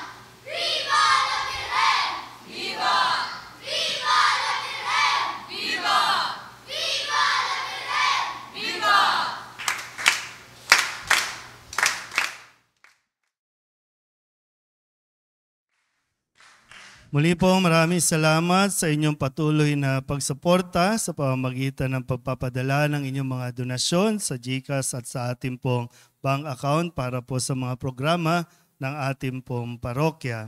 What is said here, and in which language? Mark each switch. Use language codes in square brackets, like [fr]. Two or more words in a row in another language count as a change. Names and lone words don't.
[es] Viva la Virgen! Viva! Viva la Virgen! Viva! Viva la Virgen! Viva! [tl] Muli po, maraming salamat sa inyong patuloy na pagsuporta sa pamamagitan ng pagpapadala ng inyong mga donasyon sa GCash at sa ating pong bank account para po sa mga programa ng ating pong parokya.